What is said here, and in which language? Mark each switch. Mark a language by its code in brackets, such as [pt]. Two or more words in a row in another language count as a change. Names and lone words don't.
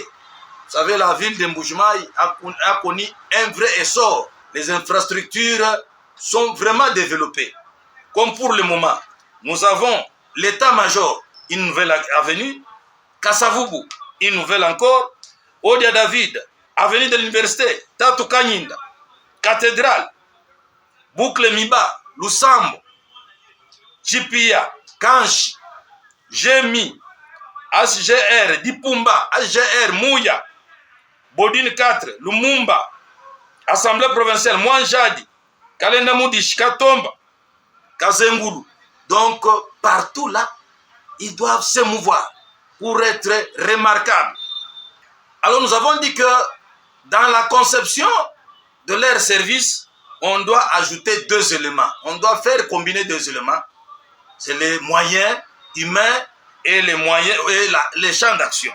[fr] Vous savez, la ville de Mbujimayi a connu un vrai essor. Les infrastructures sont vraiment développées. Comme pour le moment, nous avons l'état-major, une nouvelle avenue, Kasavubu, une nouvelle encore, Odia David, avenue de l'université, Tatu Kanyinda, cathédrale, Boucle Miba, Lusambo, Chipia, Kanchi, Jemi, HGR, Dipumba, HGR, Mouya, Bodine 4, Lumumba, Assemblée provinciale, Mwanjadi, Kalenda Moudish, Katomba, Kazengulu. Donc, partout là, ils doivent se mouvoir pour être remarquables. Alors, nous avons dit que dans la conception de leur service, on doit ajouter 2 éléments. On doit faire combiner 2 éléments. C'est les moyens humains et les champs d'action.